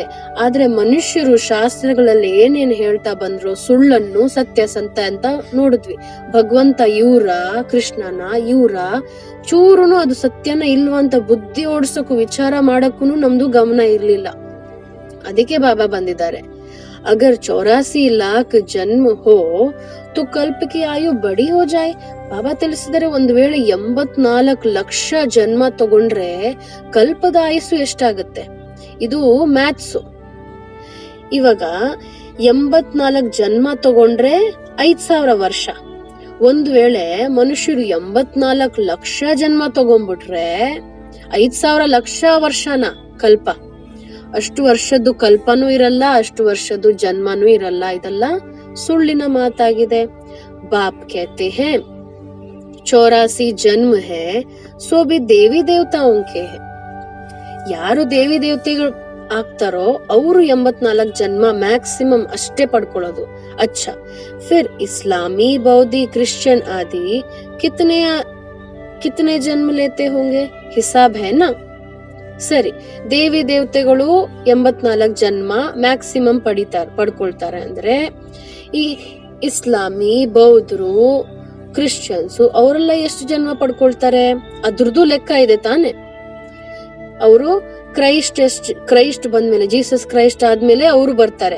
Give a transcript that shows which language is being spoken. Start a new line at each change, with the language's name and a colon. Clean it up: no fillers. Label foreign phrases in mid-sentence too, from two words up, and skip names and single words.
Kannada: ಆದ್ರೆ ಮನುಷ್ಯರು ಶಾಸ್ತ್ರಗಳಲ್ಲಿ ಏನೇನ್ ಹೇಳ್ತಾ ಬಂದ್ರು, ಸುಳ್ಳನ್ನು ಸತ್ಯ ಅಂತ ನೋಡಿದ್ವಿ. ಭಗವಂತ ಇವ್ರ, ಕೃಷ್ಣನ ಇವ್ರ, ಚೂರುನು ಅದು ಸತ್ಯನ ಇಲ್ವಾ ಅಂತ ಬುದ್ಧಿ ಓಡಿಸೋಕು ವಿಚಾರ ಮಾಡಕ್ಕೂ ನಮ್ದು ಗಮನ ಇರ್ಲಿಲ್ಲ. ಅದಕ್ಕೆ ಬಾಬಾ ಬಂದಿದ್ದಾರೆ.
Hindi: अगर 84 लाख जन्म हो तो कल्प की आयु बड़ी हो जाए.
Kannada: ಬಾಬಾ ತಿಳಿಸಿದರೆ ಒಂದ್ ವೇಳೆ 84 ಲಕ್ಷ ಜನ್ಮ ತಗೊಂಡ್ರೆ ಕಲ್ಪದ ಆಯುಸ್ಸು ಎಷ್ಟಾಗುತ್ತೆ? ಇದು ಮ್ಯಾಥ್ಸ್. ಇವಾಗ 84 ಜನ್ಮ ತಗೊಂಡ್ರೆ 5000 ವರ್ಷ. ಒಂದ್ ವೇಳೆ ಮನುಷ್ಯರು 84 ಲಕ್ಷ ಜನ್ಮ ತಗೊಂಡ್ಬಿಟ್ರೆ 5000 ಲಕ್ಷ ವರ್ಷನ ಕಲ್ಪ. ಅಷ್ಟು ವರ್ಷದ್ದು ಕಲ್ಪನೂ ಇರಲ್ಲ, ಅಷ್ಟು ವರ್ಷದ್ದು ಜನ್ಮನೂ ಇರಲ್ಲ. ಇದೆಲ್ಲ ಸುಳ್ಳಿನ ಮಾತಾಗಿದೆ.
Hindi: बाप कहते हैं 84 जन्म है सो भी देवी देवताओं के है.
Kannada: ಯಾರು ದೇವಿ ದೇವತೆಗಳು ಆಗ್ತಾರೋ ಅವರು 84 ಜನ್ಮ ಮ್ಯಾಕ್ಸಿಮಮ್ ಅಷ್ಟೇ ಪಡ್ಕೊಳ್ಳೋದು.
Hindi: अच्छा फिर इस्लामी, बौद्धी, क्रिश्चियन आदि कितने जन्म लेते होंगे? हिसाब है ना.
Kannada: ಸರಿ, ದೇವಿ ದೇವತೆಗಳು 84 ಜನ್ಮ ಮ್ಯಾಕ್ಸಿಮಮ್ ಪಡ್ಕೊಳ್ತಾರೆ ಅಂದ್ರೆ ಈ ಇಸ್ಲಾಮಿ, ಬೌದ್ಧರು, ಕ್ರಿಶ್ಚಿಯನ್ಸ್ ಅವರೆಲ್ಲ ಎಷ್ಟು ಜನ್ಮ ಪಡ್ಕೊಳ್ತಾರೆ? ಅದ್ರದ್ದು ಲೆಕ್ಕ ಇದೆ ತಾನೆ. ಅವರು ಕ್ರೈಸ್ಟ್ ಬಂದ್ಮೇಲೆ, ಜೀಸಸ್ ಕ್ರೈಸ್ಟ್ ಆದ್ಮೇಲೆ ಅವರು ಬರ್ತಾರೆ.